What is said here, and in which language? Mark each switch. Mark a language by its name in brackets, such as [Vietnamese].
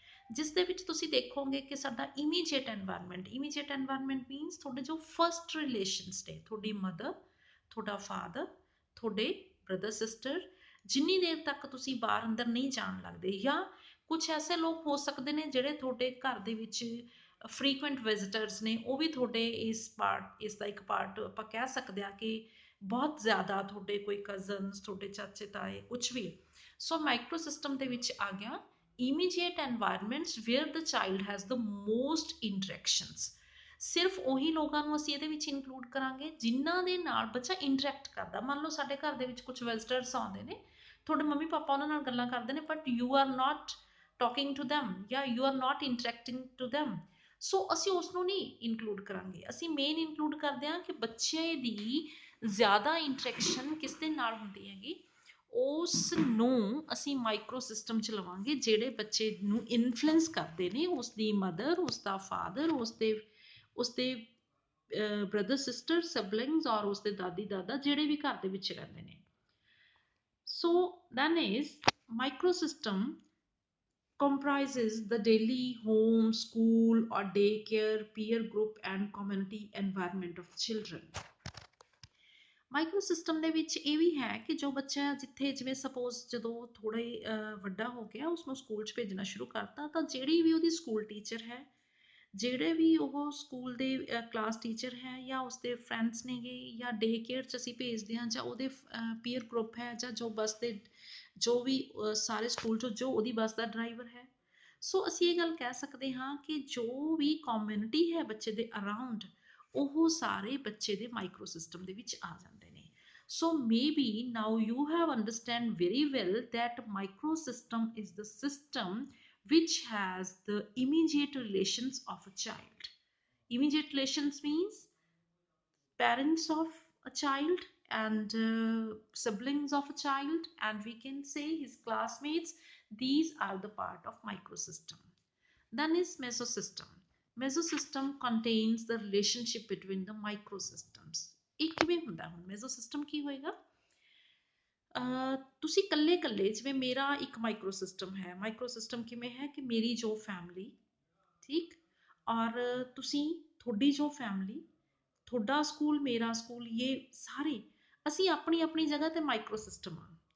[Punjabi] ਜਿਸ ਦੇ ਵਿੱਚ ਤੁਸੀਂ ਦੇਖੋਗੇ ਕਿ ਸਾਡਾ ਇਮੀਡੀਏਟ ਐਨਵਾਇਰਨਮੈਂਟ ਮੀਨਸ ਤੁਹਾਡੇ ਜੋ ਫਸਟ ਰਿਲੇਸ਼ਨਸ ਨੇ, ਤੁਹਾਡੀ ਮਦਰ, ਤੁਹਾਡਾ ਫਾਦਰ, ਤੁਹਾਡੇ ਬ੍ਰਦਰ ਸਿਸਟਰ, ਜਿੰਨੀ ਦੇਰ ਤੱਕ ਤੁਸੀਂ ਬਾਹਰ ਅੰਦਰ ਨਹੀਂ ਜਾਣ ਲੱਗਦੇ, ਜਾਂ ਕੁਝ ਐਸੇ ਲੋਕ ਹੋ ਸਕਦੇ ਨੇ ਜਿਹੜੇ ਤੁਹਾਡੇ ਘਰ ਦੇ ਵਿੱਚ ਫ੍ਰੀਕੁਐਂਟ ਵਿਜ਼ਿਟਰਸ ਨੇ, ਉਹ ਵੀ ਤੁਹਾਡੇ ਇਸ ਦਾ ਇੱਕ ਪਾਰਟ ਆਪਾਂ ਕਹਿ ਸਕਦੇ ਹਾਂ ਕਿ ਬਹੁਤ ਜ਼ਿਆਦਾ ਤੁਹਾਡੇ ਕੋਈ ਕਜ਼ਨਸ, ਤੁਹਾਡੇ ਚਾਚੇ ਤਾਏ, ਕੁਝ ਵੀ। ਸੋ ਮਾਈਕਰੋ ਸਿਸਟਮ ਦੇ ਵਿੱਚ ਆ ਗਿਆ [English] immediate environments where the child has the most interactions। [Punjabi] ਸਿਰਫ ਉਹੀ ਲੋਕਾਂ ਨੂੰ ਅਸੀਂ ਇਹਦੇ ਵਿੱਚ ਇਨਕਲੂਡ ਕਰਾਂਗੇ ਜਿਨ੍ਹਾਂ ਦੇ ਨਾਲ ਬੱਚਾ ਇੰਟਰੈਕਟ ਕਰਦਾ। ਮੰਨ ਲਓ ਸਾਡੇ ਘਰ ਦੇ ਵਿੱਚ ਕੁਝ ਵਿਜ਼ਟਰਸ ਆਉਂਦੇ ਨੇ, ਤੁਹਾਡੇ ਮੰਮੀ ਪਾਪਾ ਉਹਨਾਂ ਨਾਲ ਗੱਲਾਂ ਕਰਦੇ ਨੇ, [English] but you are not talking to them [Punjabi] ਜਾਂ [English] you are not interacting to them, [Punjabi] ਸੋ ਅਸੀਂ ਉਸ ਨੂੰ ਨਹੀਂ ਇਨਕਲੂਡ ਕਰਾਂਗੇ। ਅਸੀਂ ਮੇਨ ਇਨਕਲੂਡ ਕਰਦੇ ਹਾਂ ਕਿ ਬੱਚੇ ਦੀ ਜ਼ਿਆਦਾ ਇੰਟਰੈਕਸ਼ਨ ਕਿਸ ਦੇ ਨਾਲ ਹੁੰਦੀ ਹੈਗੀ, ਉਸ ਨੂੰ ਅਸੀਂ ਮਾਈਕਰੋ ਸਿਸਟਮ ਚ ਲਵਾਂਗੇ ਜਿਹੜੇ ਬੱਚੇ ਨੂੰ ਇਨਫਲੂਐਂਸ ਕਰਦੇ ਨੇ, ਉਸ ਦੀ ਮਦਰ, ਉਸ ਦਾ ਫਾਦਰ, ਉਸ ਦੇ ਬ੍ਰਦਰ ਸਿਸਟਰ ਸਿਬਲਿੰਗਸ, ਔਰ ਉਸ ਦੇ ਦਾਦੀ ਦਾਦਾ ਜਿਹੜੇ ਵੀ ਘਰ ਦੇ ਵਿੱਚ ਰਹਿੰਦੇ ਨੇ। [English] So then is micro system comprises the daily home, school or daycare, peer group and community environment of children। [Punjabi] Micro system ਦੇ ਵਿੱਚ ਇਹ ਵੀ ਹੈ ਕਿ ਜੋ ਬੱਚਾ ਜਿੱਥੇ, ਜਿਵੇਂ ਸਪੋਜ਼ ਜਦੋਂ ਥੋੜਾ ਹੀ ਵੱਡਾ ਹੋ ਗਿਆ, ਉਸਨੂੰ ਸਕੂਲ 'ਚ ਭੇਜਣਾ ਸ਼ੁਰੂ ਕਰਤਾ, ਤਾਂ ਜਿਹੜੀ ਵੀ ਉਹਦੀ ਸਕੂਲ ਟੀਚਰ ਹੈ, ਜਿਹੜੇ ਵੀ ਉਹ ਸਕੂਲ ਦੇ ਕਲਾਸ ਟੀਚਰ ਹੈ, ਜਾਂ ਉਸਦੇ ਫਰੈਂਡਸ ਨੇਗੇ, ਜਾਂ ਡੇ ਕੇਅਰ 'ਚ ਅਸੀਂ ਭੇਜਦੇ ਹਾਂ, ਜਾਂ ਉਹਦੇ ਪੀਅਰ ਗਰੁੱਪ ਹੈ, ਜਾਂ ਜੋ ਬੱਸ ਦੇ ਜੋ ਵੀ ਸਾਰੇ ਸਕੂਲ 'ਚੋਂ ਜੋ ਉਹਦੀ ਬੱਸ ਦਾ ਡਰਾਈਵਰ ਹੈ। ਸੋ ਅਸੀਂ ਇਹ ਗੱਲ ਕਹਿ ਸਕਦੇ ਹਾਂ ਕਿ ਜੋ ਵੀ ਕਮਿਊਨਿਟੀ ਹੈ ਬੱਚੇ ਦੇ ਅਰਾਊਂਡ, ਉਹ ਸਾਰੇ ਬੱਚੇ ਦੇ ਮਾਈਕਰੋ ਸਿਸਟਮ ਦੇ ਵਿੱਚ ਆ ਜਾਂਦੇ ਨੇ। [English] So maybe now you have understand very well that microsystem is the system which has the immediate relations of a child। Immediate relations means parents of a child and siblings of a child, and we can say his classmates, these are the part of microsystem। Then is mesosystem। Mesosystem contains the relationship between the microsystems। [Punjabi] ਇਹ ਕਿਵੇਂ ਹੁੰਦਾ? ਹੁਣ ਮੈਜ਼ੋਸਿਸਟਮ ਕੀ ਹੋਏਗਾ? ਤੁਸੀਂ ਕੱਲੇ ਕੱਲੇ, ਜਿਵੇਂ ਮੇਰਾ ਇੱਕ ਮਾਈਕਰੋ ਸਿਸਟਮ ਹੈ। ਮਾਈਕਰੋ ਸਿਸਟਮ ਕਿਵੇਂ ਹੈ ਕਿ ਮੇਰੀ ਜੋ ਫੈਮਿਲੀ, ਠੀਕ, ਔਰ ਤੁਸੀਂ, ਤੁਹਾਡੀ ਜੋ ਫੈਮਿਲੀ, ਤੁਹਾਡਾ ਸਕੂਲ, ਮੇਰਾ ਸਕੂਲ, ਇਹ ਸਾਰੇ ਅਸੀਂ ਆਪਣੀ ਆਪਣੀ ਜਗ੍ਹਾ ਤੇ ਮਾਈਕਰੋ ਸਿਸਟਮ ਆ।